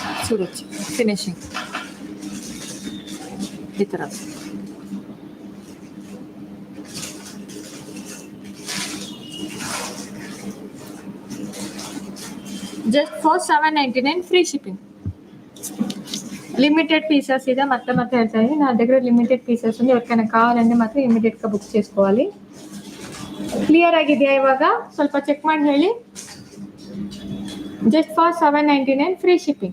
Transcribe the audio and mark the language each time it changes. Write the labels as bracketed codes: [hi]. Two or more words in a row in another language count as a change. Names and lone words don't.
[te] చూడొచ్చు ఫినిషింగ్ [kn] ಈ ಥರ [en] just for 799 free shipping. limited pieces [kn] ಇದೆ ಮತ್ತೆ ಹೇಳ್ತಾ ಇದ್ದೀನಿ, [te] నా దగ్గర [en] limited pieces [te] ఉంది. ఎవరికైనా కావాలంటే మాత్రం ఇమీడియట్గా బుక్ చేసుకోవాలి. [kn] ಕ್ಲಿಯರ್ ಆಗಿದೆಯಾ? ಇವಾಗ ಸ್ವಲ್ಪ ಚೆಕ್ ಮಾಡಿ ಹೇಳಿ. [en] just for 799 free shipping.